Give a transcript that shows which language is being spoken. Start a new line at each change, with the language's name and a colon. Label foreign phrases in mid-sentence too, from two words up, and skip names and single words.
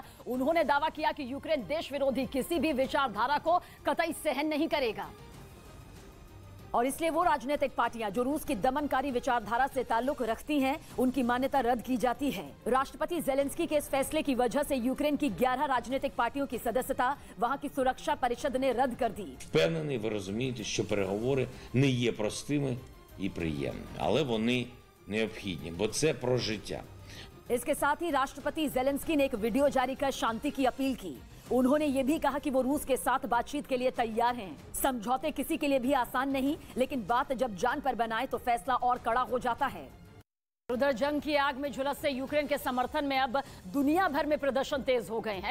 Hindi: उन्होंने दावा किया कि यूक्रेन देश विरोधी किसी भी विचारधारा को कतई सहन नहीं करेगा और इसलिए वो राजनीतिक पार्टियां जो रूस की दमनकारी विचारधारा से ताल्लुक रखती हैं, उनकी मान्यता रद्द की जाती है। राष्ट्रपति जेलेंस्की के इस फैसले की वजह से यूक्रेन की 11 राजनीतिक पार्टियों की सदस्यता वहां की सुरक्षा परिषद ने रद्द कर दी।
Ukrainian: Впевнений, ви розумієте, що переговори не є простими і приємними, але вони необхідні, бо це про життя.
Hindi: इसके साथ ही राष्ट्रपति जेलेंस्की ने एक वीडियो जारी कर शांति की अपील की। उन्होंने ये भी कहा कि वो रूस के साथ बातचीत के लिए तैयार हैं। समझौते किसी के लिए भी आसान नहीं, लेकिन बात जब जान पर बनाए तो फैसला और कड़ा हो जाता है। उधर जंग की आग में झुलसते यूक्रेन के समर्थन में अब दुनिया भर में प्रदर्शन तेज हो गए हैं।